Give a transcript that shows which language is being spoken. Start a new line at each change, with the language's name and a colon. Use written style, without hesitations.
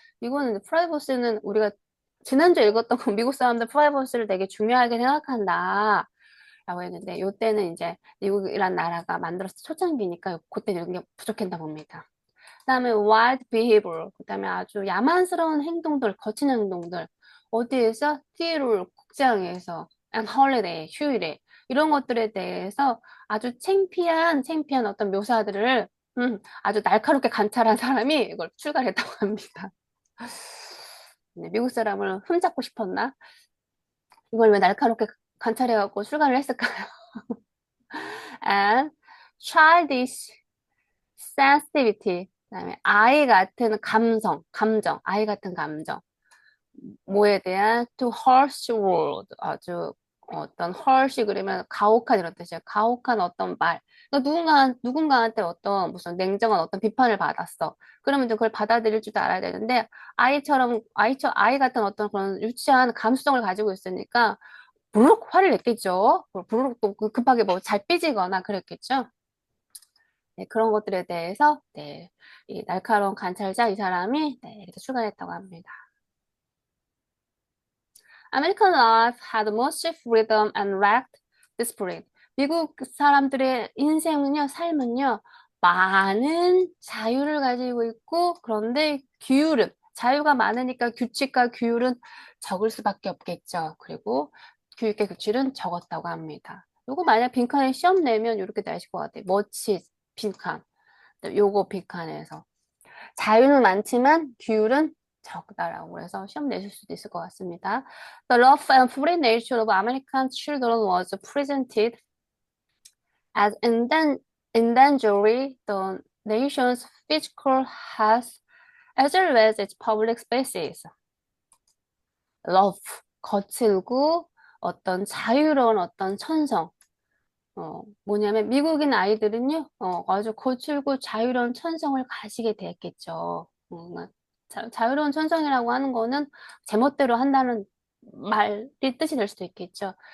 Korean: 이거는 프라이버시는 우리가 지난주에 읽었던 거 미국 사람들 프라이버시를 되게 중요하게 생각한다. 라고 했는데 요때는 이제 미국이란 나라가 만들어서 초창기니까 그때는 이런 게 부족했나 봅니다. 그다음에
English: wild behavior,
Korean: 그다음에 아주 야만스러운 행동들, 거친 행동들. 어디에서?
English: theater,
Korean: 극장에서,
English: and holiday,
Korean: 휴일에. 이런 것들에 대해서 아주 창피한 어떤 묘사들을 아주 날카롭게 관찰한 사람이 이걸 출간했다고 합니다. 네, 미국 사람을 흠잡고 싶었나? 이걸 왜 날카롭게 관찰해갖고 출간을 했을까요?
English: And childish sensitivity.
Korean: 그다음에 아이 같은 감정, 아이 같은 감정. 뭐에 대한
English: to harsh word.
Korean: 아주 어떤 harsh 그러면 가혹한 이런 뜻이에요. 가혹한 어떤 말. 그러니까 누군가한테 어떤 무슨 냉정한 어떤 비판을 받았어. 그러면 이제 그걸 받아들일 줄도 알아야 되는데 아이 같은 어떤 그런 유치한 감수성을 가지고 있으니까 부르륵 화를 냈겠죠. 부르륵 또 급하게 뭐 잘 삐지거나 그랬겠죠. 네, 그런 것들에 대해서 네, 이 날카로운 관찰자 이 사람이 네, 이렇게 출간했다고 합니다.
English: American life had much freedom and lacked discipline.
Korean: 미국 사람들의 인생은요, 삶은요, 많은 자유를 가지고 있고, 그런데 자유가 많으니까 규칙과 규율은 적을 수밖에 없겠죠. 그리고 교육의 규칙은 적었다고 합니다. 요거 만약 빈칸에 시험 내면 이렇게 나실 것 같아요. 멋지 빈칸. 요거 빈칸에서. 자유는 많지만 규율은 적다라고 해서 시험 내실 수도 있을 것 같습니다.
English: The rough and free nature of American children was presented as endangering the nation's physical health as well as its public spaces.
Korean: rough, 거칠고 어떤 자유로운 어떤 천성. 뭐냐면 미국인 아이들은요, 아주 거칠고 자유로운 천성을 가지게 되었겠죠. 자유로운 천성이라고 하는 거는 제멋대로 한다는 말이 뜻이 될 수도 있겠죠.